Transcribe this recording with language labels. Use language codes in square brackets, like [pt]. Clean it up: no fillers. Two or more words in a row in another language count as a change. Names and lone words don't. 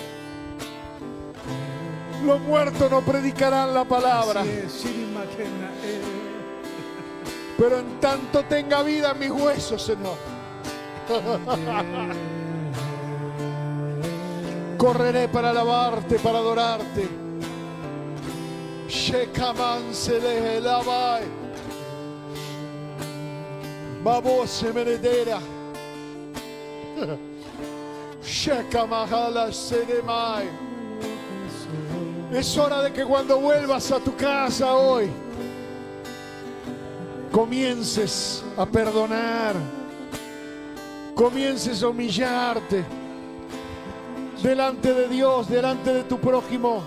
[es] Los muertos no predicarán la palabra. Pero en tanto tenga vida en mis huesos, Señor. Correré para alabarte, para adorarte. Shekaman se le labai. Babose meredera. Shekamahala sedemai. Es hora de que cuando vuelvas a tu casa hoy, comiences a perdonar, comiences a humillarte delante de Dios, delante de tu prójimo.